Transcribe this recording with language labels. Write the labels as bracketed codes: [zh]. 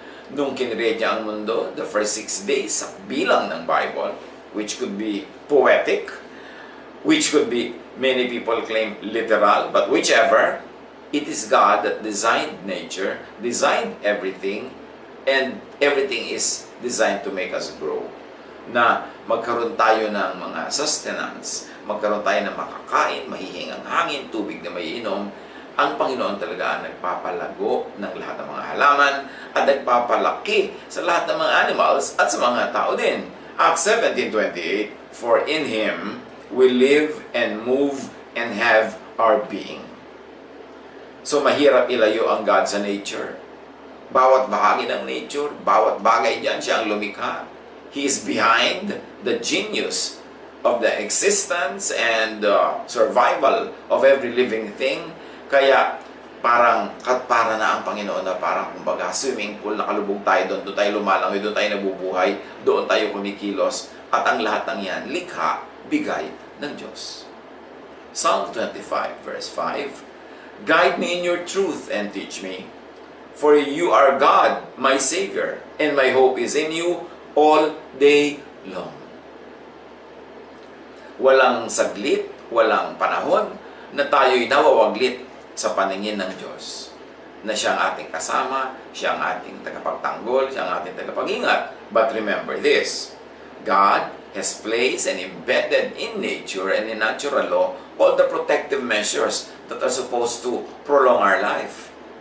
[tl] Nung kinreate niya ang mundo, [en] the first 6 days, [tl] sa bilang ng Bible, [en] which could be poetic, which could be, many people claim, literal, but whichever, it is God that designed nature, designed everything, and everything is designed to make us grow. [tl] Na magkaroon tayo ng mga sustenance, magkaroon tayo ng makakain, mahihingang hangin, tubig na maiinom, ang Panginoon talaga ang nagpapalago ng lahat ng mga halaman at nagpapalaki sa lahat ng mga animals at sa mga tao din. [en] Acts 17:28, for in Him we live and move and have our being. [tl] So mahirap ilayo ang God sa nature. Bawat bahagi ng nature, bawat bagay dyan, siya ang lumikha. [en] He is behind the genius of the existence and survival of every living thing. [tl] Kaya para na ang Panginoon na parang kumbaga swimming pool, nakalubog tayo doon tayo lumalangoy, doon tayo nabubuhay, doon tayo kumikilos, at ang lahat ng yan, likha, bigay ng Diyos. [en] Psalm 25 verse 5, guide me in your truth and teach me, for you are God, my Savior, and my hope is in you all day long. [tl] Walang saglit, walang panahon na tayo'y nawawaglit sa paningin ng Diyos. Na siya ang ating kasama, siya ang ating tagapagtanggol, siya ang ating tagapag-ingat. [en] But remember this, God has placed and embedded in nature and in natural law all the protective measures that are supposed to prolong our life.